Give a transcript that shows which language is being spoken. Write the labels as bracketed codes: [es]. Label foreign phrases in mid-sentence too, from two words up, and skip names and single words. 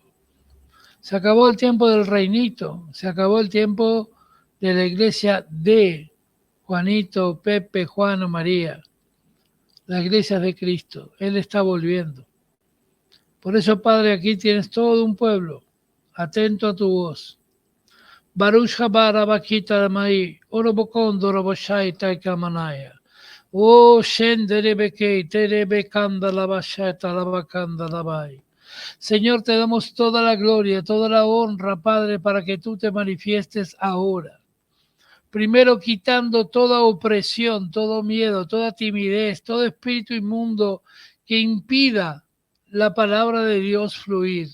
[es] Se acabó el tiempo del reinito, se acabó el tiempo de la iglesia de Juanito, Pepe, Juan o María. La iglesia de Cristo, Él está volviendo. Por eso, Padre, aquí tienes todo un pueblo, atento a tu voz. Baruch haba rabakita ramai, orobokondo roboshai taikamanaya. Oh, shenderebekei, terebekanda labasheta labakanda labai. Señor, te damos toda la gloria, toda la honra, Padre, para que tú te manifiestes ahora. Primero quitando toda opresión, todo miedo, toda timidez, todo espíritu inmundo que impida la palabra de Dios fluir.